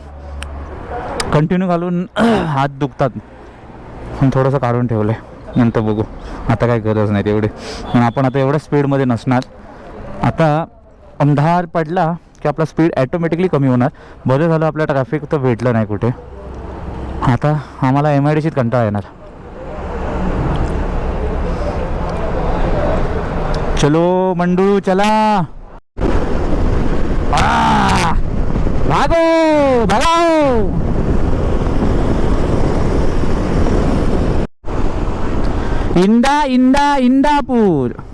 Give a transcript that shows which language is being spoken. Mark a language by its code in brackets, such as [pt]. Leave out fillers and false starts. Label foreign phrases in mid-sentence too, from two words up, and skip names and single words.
[mr] कंटिन्यू घालून हात दुखतात पण थोडंसं काढून ठेवलं आहे. नंतर बघू, आता काही गरज नाही तेवढी. पण आपण आता एवढ्या स्पीडमध्ये नसणार. आता अंधार पडला की आपला स्पीड ॲटोमॅटिकली कमी होणार. बरं झालं आपल्या ट्रॅफिक तर भेटलं नाही कुठे. आता आम्हाला MIDCत कंटाळा येणार. [hi] चलो मंडू चला, भागो भागो. [mr] इंदापूर.